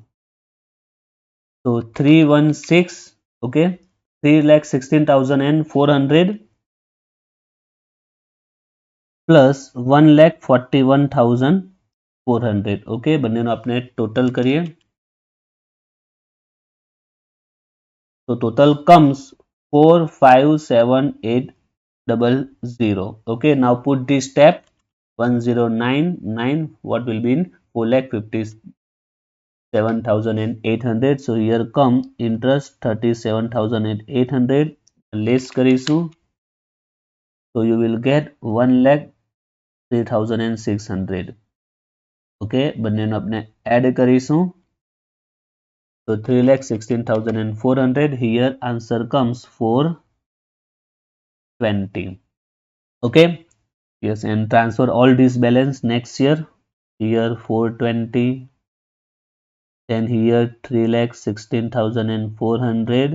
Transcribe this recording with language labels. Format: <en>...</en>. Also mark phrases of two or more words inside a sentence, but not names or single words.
<en>So 316, okay, 3,16,400 plus 1,41,400.</en> <gu>ઓકે, બંનેનો આપણે ટોટલ કરીએ તો</gu> <en>total comes</en> <gu>457,800.</gu> <en>Okay, now put this step 1099, what will be in 4,57,800. So here come interest 37,800 less કરીશું. So you will get 1,03,600.</en> <gu>Okay, બંનેનો આપણે add કરીશું.</gu> <en>So 3,16,400. Here answer comes 420. Okay. Yes, and transfer all this balance next year. Here 420. Then here 3,16,400.</en>